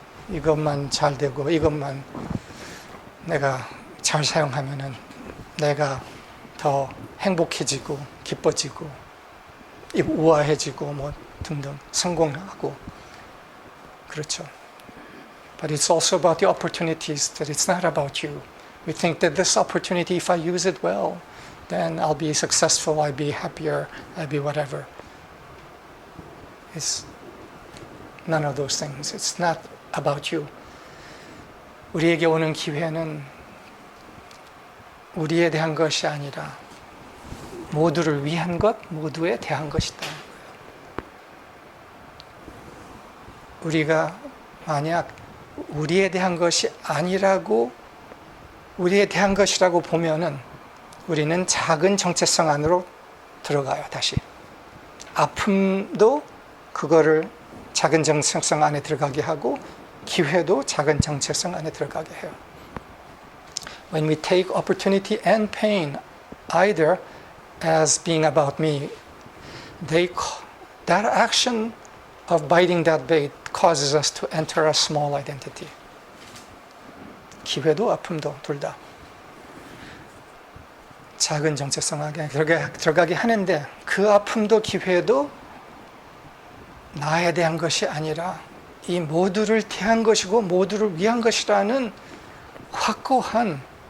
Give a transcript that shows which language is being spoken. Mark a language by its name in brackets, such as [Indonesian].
[Korean] 이것만 잘 되고 이것만 내가 잘 사용하면은 내가 더 행복해지고 기뻐지고 우아해지고 뭐 등등 성공하고 그렇죠. [English] But it's also about the opportunities that it's not about you. We think that this opportunity, if I use it well, then I'll be successful, I'll be happier, I'll be whatever. It's none of those things. It's not about you. [Korean] 우리에게 오는 기회는 우리에 대한 것이 아니라 모두를 위한 것, 모두에 대한 것이다. 우리가 만약 우리에 대한 것이 아니라고 우리에 대한 것이라고 보면은 우리는 작은 정체성 안으로 들어가요. 다시 아픔도 그거를 작은 정체성 안에 들어가게 하고 기회도 작은 정체성 안에 들어가게 해요. [English] When we take opportunity and pain either as being about me, that action of biting that bait causes us to enter a small identity. [Korean] 기회도 아픔도 둘 다 작은 정체성 안에 들어가게 하는데 그 아픔도 기회도 나에 대한 것이 아니라 이 모두를 대한 것이고 모두를 위한 것이라는 확고한